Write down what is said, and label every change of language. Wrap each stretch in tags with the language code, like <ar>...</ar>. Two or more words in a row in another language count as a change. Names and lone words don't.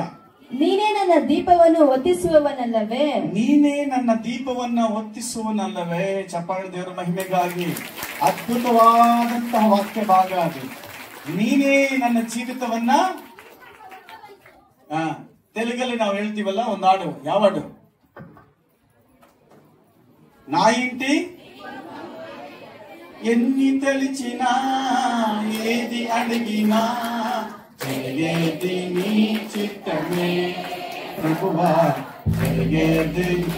<kn>ನೀನೇ ನನ್ನ ದೀಪವನ್ನು ಹೊತ್ತಿಸುವವನಲ್ಲವೇ? ನೀನೇ ನನ್ನ ದೀಪವನ್ನ ಹೊತ್ತಿಸುವನಲ್ಲವೇ? ಚಪ್ಪಾಳೆ ದೇವರ ಮಹಿಮೆಗಾಗಿ ಅದ್ಭುತವಾದಂತಹ ವಾಕ್ಯ ಭಾಗ ಅದು. ನೀನೇ ನನ್ನ ಜೀವಿತವನ್ನ. ತೆಲುಗಲ್ಲಿ ನಾವು ಹೇಳ್ತೀವಲ್ಲ ಒಂದು ಹಾಡು. ಯಾವ ಹಾಡು?</kn> <te>నా ఇంటి ఎన్ని తలిచినా ఏది అడిగినా జరిగేది నీ చిత్తమే ప్రభువా, జరిగేది.</te>